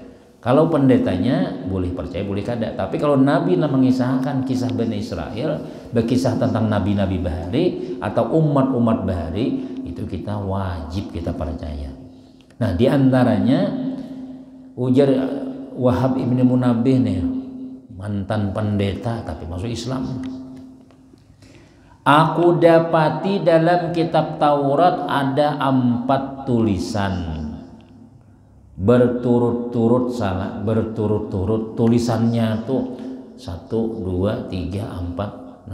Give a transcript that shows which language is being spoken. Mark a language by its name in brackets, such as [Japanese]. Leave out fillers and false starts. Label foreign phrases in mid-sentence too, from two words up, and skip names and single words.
[Indonesian] Kalau pendetanya boleh percaya, boleh kada. Tapi kalau Nabi mengisahkan kisah Bani Israel, berkisah tentang nabi-nabi bahari atau umat-umat bahari, itu kita wajib kita percaya. Nah, diantaranya ujar Wahab ibn Munabbih nih, mantan pendeta tapi masuk Islam. Aku dapati dalam kitab Taurat ada 4 tulisan berturut-turut tulisannya tuh 1, 2, 3, 4.